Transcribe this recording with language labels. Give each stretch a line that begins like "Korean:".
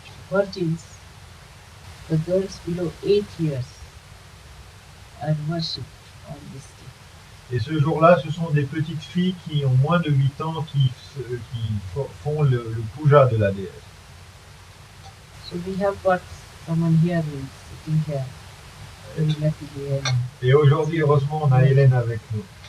English: Virgins, the girls below 8 years, are worshipped on this day.
French: Et ce jour-là, ce sont des petites filles qui ont moins de 8 ans qui font le puja de la déesse.
English: So we have got someone here who is sitting here. Very lucky we have him.
French: Et aujourd'hui, heureusement, on a Hélène avec nous.